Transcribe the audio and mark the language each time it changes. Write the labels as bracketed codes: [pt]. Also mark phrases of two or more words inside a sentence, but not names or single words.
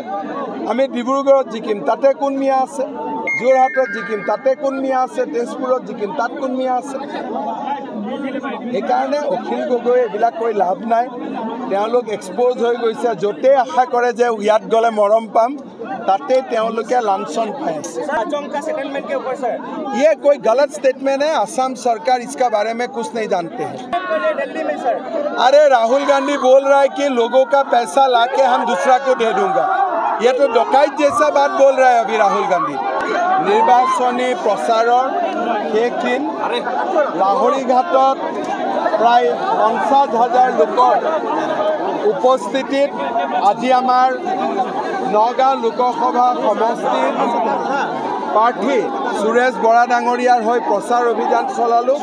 [as] আমি ডিব্ৰুগড়ত জিকিম, তাতে কোন মিয়া আছে? যোৰহাটত জিকিম, তাতে কোন মিয়া আছে? তেজপুৰত জিকিম, তাত কোন মিয়া আছে? সেইকাৰণে অখিল গগৈ এইবিলাক কৰি লাভ নাই। তেওঁলোক এক্সপ'জ হৈ গৈছে। য'তেই আশা কৰে যে ইয়াত গ'লে মৰম পাম, তাতে তেওঁলোকে লাঞ্ছন পাই আছে। [hi] ये कोई गलत स्टेटमेंट है। असम सरकार इसका बारे में कुछ नहीं जानते हैं। अरे राहुल गांधी बोल रहा है कि लोगों का पैसा लाके हम दूसरा को दे दूंगा। ये तो डकैत जैसा बात बोल रहा है अभी राहुल गांधी। [as] নিৰ্বাচনী প্ৰচাৰৰ শেষ দিন লাহৰীঘাটত প্ৰায় 50,000 লোকৰ উপস্থিতিত আজি আমাৰ নগাঁও লোকসভা সমষ্টিৰ প্ৰাৰ্থী সুৰেশ বৰা ডাঙৰীয়াৰ হৈ প্ৰচাৰ অভিযান চলালোঁ।